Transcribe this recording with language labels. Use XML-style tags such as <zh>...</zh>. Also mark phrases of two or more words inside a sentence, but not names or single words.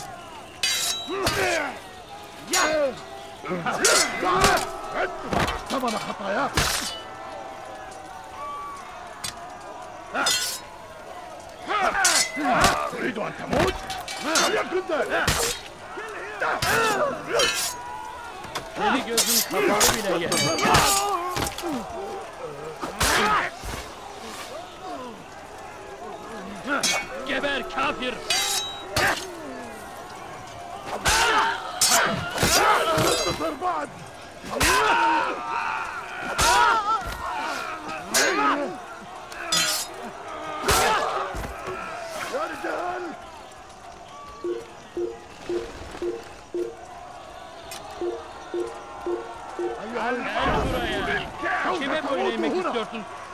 <ar>ثمن خطاياك. تريد أن تموت؟ وليكن ذلك!</ar> <tr>Seni gözün kapalı bile yer. Geber kafir!</tr> <ar>انتصر بعد! يا رجال!</ar> <tr>Gel buraya! Kime böyle yemek istiyorsun?</tr>